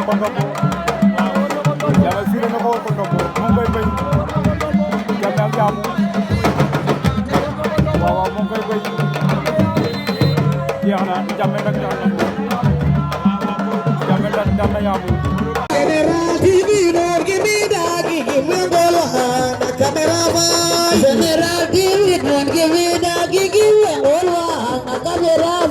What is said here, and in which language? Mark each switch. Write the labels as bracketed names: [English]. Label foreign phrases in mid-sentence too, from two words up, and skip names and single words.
[Wolof] Jammeh firé na ko war ko ndombo mu ngi koy béy Jammeh ak Yamou waaw waaw mu ngi koy béy jeex na Jammeh nag ñaan na ko Jammeh daan na Yamou [English] General TV don't give me that, give me the camera boy. General TV don't give me that, give me the camera.